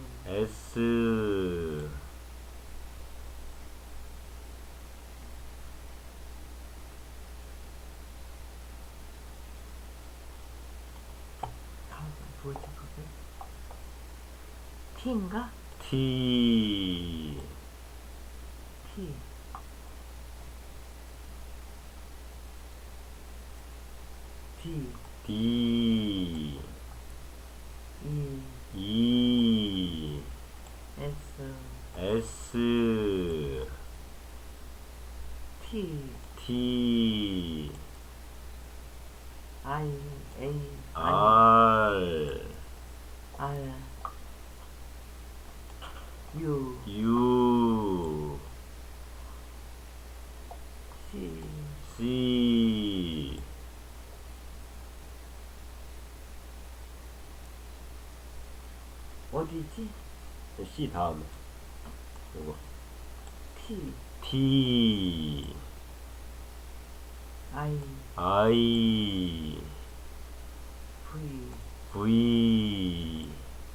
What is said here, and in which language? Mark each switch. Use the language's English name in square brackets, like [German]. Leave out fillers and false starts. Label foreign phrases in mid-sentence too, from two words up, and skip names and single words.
[Korean] S 뭐지 그게? T인가? T T D D E E S S T T I A R R U U C C 어디지? C 다음에 요거 T T I I V V